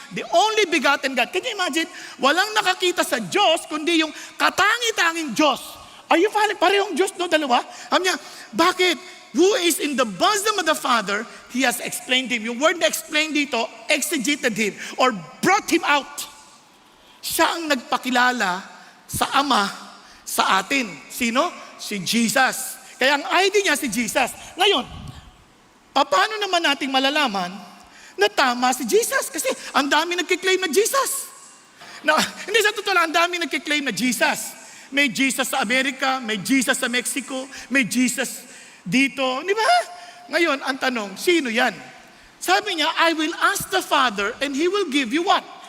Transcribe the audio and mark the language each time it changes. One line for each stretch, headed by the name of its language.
English: The only begotten God. Can you imagine?
Filipino: Walang nakakita sa Diyos, kundi yung katangi-tanging Diyos.
English: Are you following?
Filipino: Parehong Diyos, no? Dalawa? Sabi niya, bakit?
English: Who is in the bosom of the Father, He has explained Him. Yung word na explained dito, exegeted Him, or brought Him out.
Filipino: Siya ang nagpakilala sa Ama, sa atin. Sino? Si Jesus. Kaya ang ID niya si Jesus. Ngayon, paano naman nating malalaman na tama si Jesus? Kasi ang dami nagkiklaim na Jesus. Hindi sa totoo lang, ang dami nagkiklaim na Jesus. May Jesus sa Amerika, may Jesus sa Mexico, may Jesus dito. Di ba? Ngayon, ang tanong, sino yan? Sabi niya,
English: I will ask the Father and He will give you what?